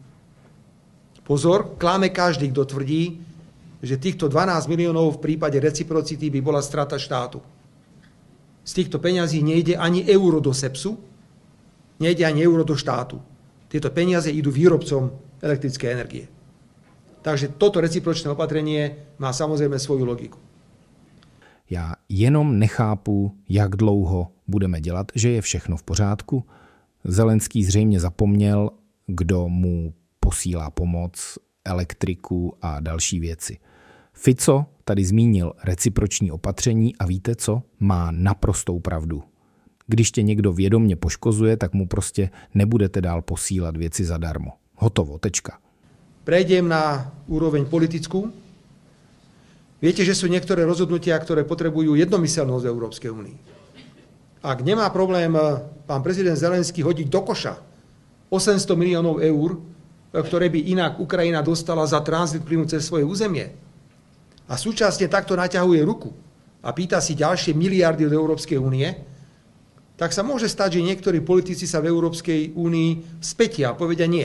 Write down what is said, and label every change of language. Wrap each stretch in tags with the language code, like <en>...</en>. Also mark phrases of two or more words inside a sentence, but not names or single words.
<sk>Pozor, klame každý, kto tvrdí, že týchto 12 miliónov v prípade reciprocity by bola strata štátu. Z týchto peňazí nejde ani euro do SEPSu, nejde ani euro do štátu. Tieto peniaze idú výrobcom elektrickej energie. Takže toto recipročné opatrenie má samozrejme svoju logiku.</sk> <cs>Já jenom nechápu, jak dlouho budeme dělat, že je všechno v pořádku. Zelenský zřejmě zapomněl, kdo mu posílá pomoc, elektriku a další věci. Fico tady zmínil reciproční opatření a víte co? Má naprostou pravdu. Když tě někdo vědomně poškozuje, tak mu prostě nebudete dál posílat věci zadarmo. Hotovo, tečka.</cs> <sk>Prejdem na úroveň politickú. Viete, že sú niektoré rozhodnutia, ktoré potrebujú jednomyseľnosť v Európskej únii. Ak nemá problém pán prezident Zelenský hodiť do koša 800 miliónov eur, ktoré by inak Ukrajina dostala za tranzit plynu cez svoje územie, a súčasne takto naťahuje ruku a pýta si ďalšie miliardy od Európskej únie, tak sa môže stať, že niektorí politici sa v Európskej únii spätia a povedia nie.</sk>